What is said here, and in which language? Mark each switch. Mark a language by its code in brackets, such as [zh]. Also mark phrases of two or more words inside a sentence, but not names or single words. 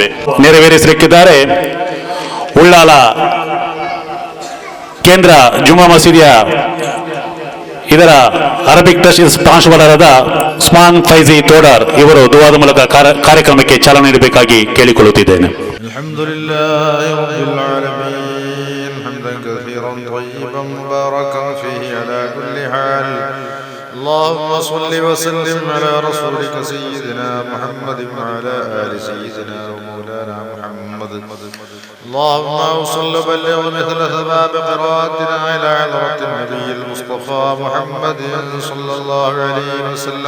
[kn] ನೆರವೇರಿಸಲಿಕ್ಕಿದ್ದಾರೆ ಉಳ್ಳಾಲ ಕೇಂದ್ರ ಜುಮಾ ಮಸೀದಿಯ ಇದರ ಅರಬಿಕ್ ಟ್ರಸ್ಟ್ ಪ್ರಾಂಶುಪಾಲರಾದ ಉಸ್ಮಾನ್ ಫೈಜಿ ತೋಡಾರ್ ಇವರು ದುವಾದ ಮೂಲಕ ಕಾರ್ಯಕ್ರಮಕ್ಕೆ ಚಾಲನೆ ನೀಡಬೇಕಾಗಿ ಕೇಳಿಕೊಳ್ಳುತ್ತಿದ್ದೇನೆ. [ar] الحمد لله رب العالمين حمدا كثيرا طيبا مباركا فيه على كل حال. اللهم صل وسلم على رسولك سيدنا محمد وعلى آل سيدنا ومولانا محمد. اللهم اوصل بلغ مثل ثواب قراءتنا إلى حضرة النبي المصطفى محمد صلى الله عليه وسلم